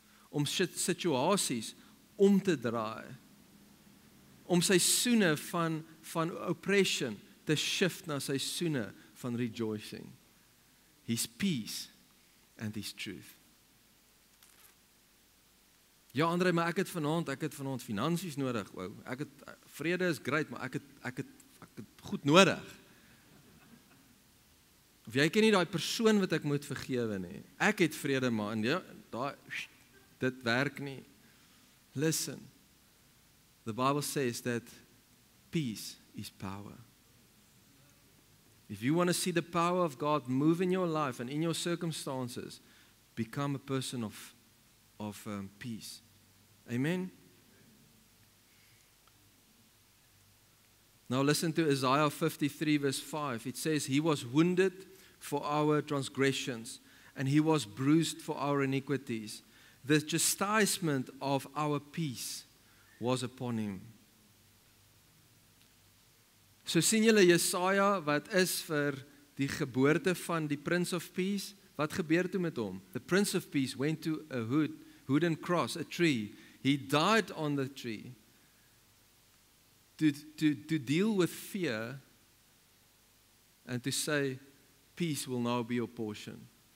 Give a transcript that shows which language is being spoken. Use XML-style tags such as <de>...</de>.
<af>Om situasies om te draai. Om seisoene van oppression te shift na seisoene van rejoicing.</af> <en>His peace and His truth.</en> <af>Ja, Andre, maar ek het vanaand finansies nodig. Wow, vrede is great, maar ek het goed nodig. Of jy ken nie daai persoon wat ek moet vergewe nie. Ek het vrede, maar en ja, dit werk nie.</af> <en>Listen. The Bible says that peace is power. If you want to see the power of God move in your life and in your circumstances, become a person of peace. Amen? Now listen to Isaiah 53 verse 5. It says, He was wounded for our transgressions, and he was bruised for our iniquities. The chastisement of our peace was upon him.</en> <af>So sien julle Jesaja wat is vir die geboorte van die Prince of Peace. Wat gebeur toe met hom?</af> <en>The Prince of Peace went to a wooden cross, a tree. He died on the tree to deal with fear and to say, peace will now be your portion.</en>